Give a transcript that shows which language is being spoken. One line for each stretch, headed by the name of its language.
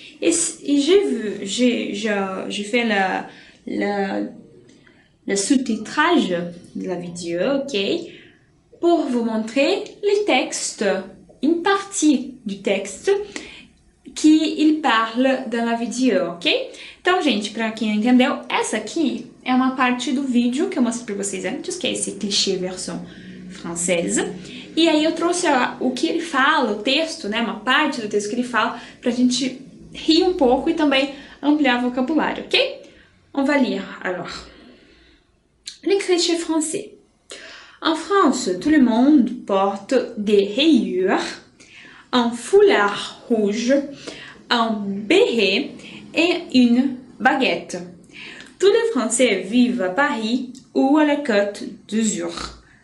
French: Et j'ai fait le sous-titrage de la vidéo, ok, pour vous montrer les textes, une partie du texte
Portuguese: que ele parla na vídeo, ok? Então, gente, para quem não entendeu, essa aqui é uma parte do vídeo que eu mostrei para vocês antes, que é esse clichê versão francesa. E aí eu trouxe o que ele fala, o texto, né, uma parte do texto que ele fala, pra gente rir um pouco e também ampliar o vocabulário, ok?
French: On va lire, alors. Les clichés français. En France, tout le monde porte des rayures, un foulard rouge, un béret et une baguette. Tous les Français vivent à Paris ou à la Côte d'Azur.